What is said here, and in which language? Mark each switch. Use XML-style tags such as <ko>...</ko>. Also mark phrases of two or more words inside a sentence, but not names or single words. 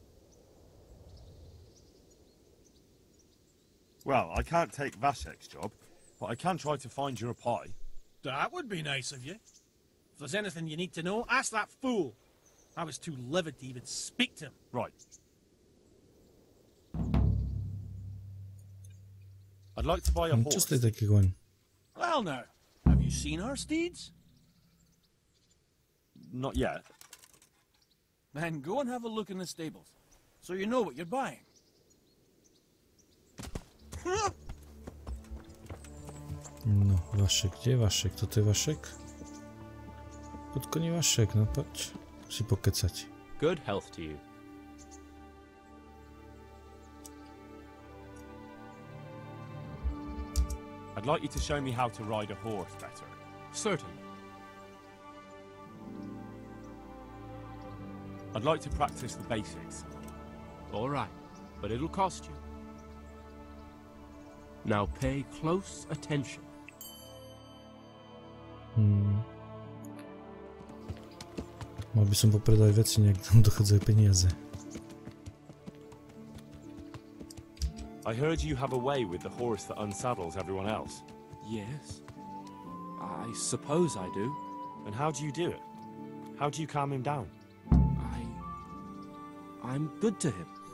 <en>Well, I can't take Vashek's job, but I can try to find your Pi. That would be nice of you. If there's anything you need to know, ask that fool. I was too livid to even speak to him. Right. I'd like to buy a horse.</en> <sk>Čo ste taký koň?</sk> <en>Well now, have you seen our steeds? Not yet. Then go and have a look in the stables, so you know what you're buying.</en> <sk>No, Vašek, kde je Vašek? Toto je Vašek? Pod koní Vašek, no poď si pokecať.</sk> <en>Good health to you. I'd like you to show me how to ride a horse better. Certainly. I'd like to practice the basics. All right, but it'll cost you. Now pay close attention.</en> <sk>Mal by som popredať veci, nejak tam dochádzajú peniaze.</sk> <en>I heard you have a way with the horse that unsaddles everyone else. Yes, I suppose I do. And how do you do it? How do you calm him down? I'm good to him.</en>